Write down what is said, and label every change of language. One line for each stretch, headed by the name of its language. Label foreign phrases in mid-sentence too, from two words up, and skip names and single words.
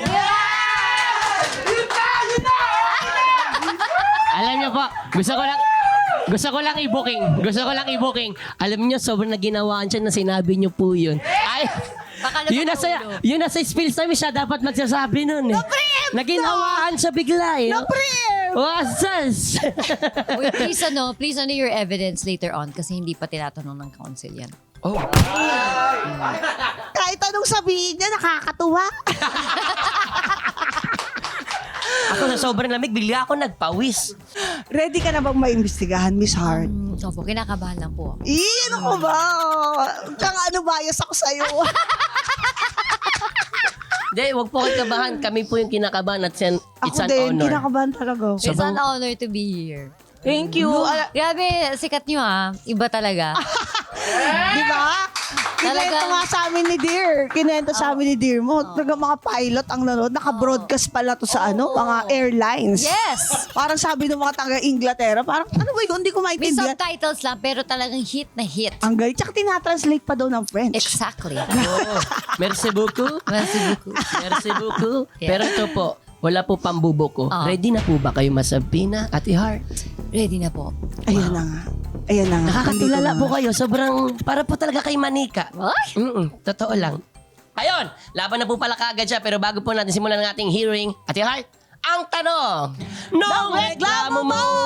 Filipino: Alam niyo po, gusto ko lang i-booking. Alam niyo, sobrang naginawaan siya na sinabi niyo po yun. Ay, yun nasa spills namin siya dapat magsasabi nun eh. Naginawaan siya bigla eh. Na-preempt! Wasas!
English: Wait, please your evidence later on
Filipino: kasi hindi pa tinatanong ng council yan. Oh. Kahit anong sabihin niya, nakakatuwa. Ako sa sobrang lamig, bigla ako nagpawis. Ready ka na bang maimbestigahan, Miss Heart? Opo, kinakabahan lang po ako. Ano ko ba? Kang ano, bias ako sa'yo. Hindi, wag po kayo kabahan. Kami po yung kinakabahan at it's Ako
English: an
Filipino: din,
English: honor.
Filipino: kinakabahan talaga.
English: It's an honor to be here. Thank you.
Filipino: Grabe, sikat nyo ah. Iba talaga. Di ba? Kinento Talagang- nga sa amin ni Dear. Kinento sa amin ni Dear mo. Talaga mga pilot ang nanood. Naka-broadcast pala to sa mga airlines.
English: Yes!
Filipino: Parang sabi ng mga taga-Inglaterra, parang ano ba yun? Hindi ko May maintindihan. subtitles lang pero talagang hit na hit. Ang galing. Tsaka tinatranslate pa daw ng French.
English: Exactly.
French: Oh, merci beaucoup. Merci beaucoup. Merci beaucoup.
English: Yeah.
Filipino: Pero ito po, wala po pambubo ko. Ready na po ba kayo Masabina, Ate Heart? Ready na po. Ayan na nga. Ayan na nga. Nakakatulala Nandito po na. kayo. Sobrang, para po talaga kay Manika. Ay! Totoo lang. Ayun, laban na po pala kaagad siya. Pero bago po natin simulan ang ating hearing, Ate Heart, ang tanong, nung reklamo mo!